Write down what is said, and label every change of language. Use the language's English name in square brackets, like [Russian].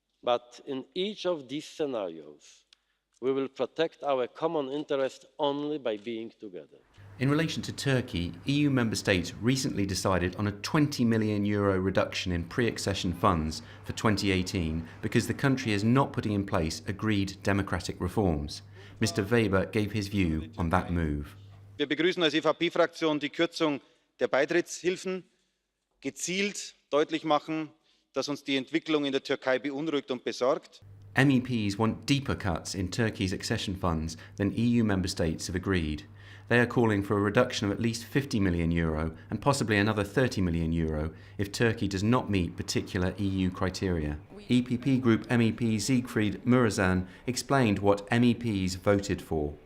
[English] But in each of these scenarios, we will protect our common interest only by being together. In relation to Turkey, EU member states recently decided on a €20 million reduction in pre-accession funds for 2018 because the country is not putting in place agreed democratic reforms. Mr. Weber gave his view on that move. [German] Wir begrüßen als EVP-Fraktion die Kürzung der Beitrittshilfen, gezielt deutlich machen, dass uns die Entwicklung in der Türkei beunruhigt und besorgt. [English] MEPs want deeper cuts in Turkey's accession funds than EU member states have agreed. They are calling for a reduction of at least €50 million and possibly another €30 million if Turkey does not meet particular EU criteria. EPP Group MEP Siegfried Mureşan explained what MEPs voted for.